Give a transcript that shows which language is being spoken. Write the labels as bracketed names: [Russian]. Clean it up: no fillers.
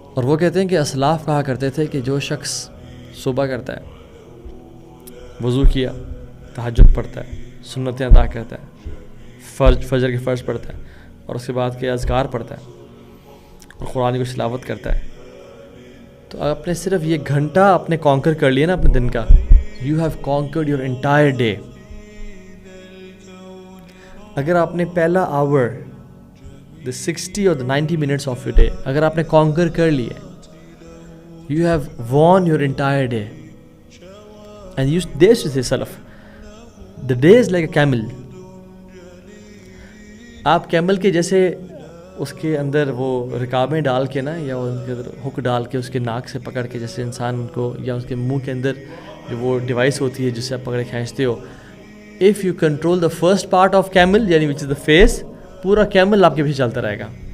[Urdu] اور وہ کہتے ہیں کہ اسلاف کہا کرتے تھے کہ جو شخص صبح کرتا ہے، وضو کیا، تہجد پڑھتا ہے، سنتیں ادا کرتا ہے، فجر کے فرض پڑھتا ہے، اور اس کے بعد کے اذکار پڑھتا ہے، اور قرآن کی تلاوت کرتا ہے، تو آپ نے صرف یہ گھنٹہ اپنے کانکر کر لیا نا اپنے دن کا. [English] You have conquered your entire day. [Urdu] اگر آپ نے پہلا آور، [English] the 60 or the 90 minutes of your day [Urdu] اگر آپ نے کانکر کر لیے، [English] you have won your entire day. and you they should say salaf, the day is like a camel. [Urdu] آپ کیمل کے جیسے اس کے اندر وہ رکابیں ڈال کے نا، یا ان کے اندر ہک ڈال کے اس کے ناک سے پکڑ کے، جیسے انسان کو، یا اس کے منہ کے اندر جو وہ ڈیوائس ہوتی ہے جس سے آپ پکڑے کھینچتے ہو. [English] if you control the first part of camel یعنی which is the face، [Urdu] پورا کیمل آپ کے پیچھے چلتا رہے گا.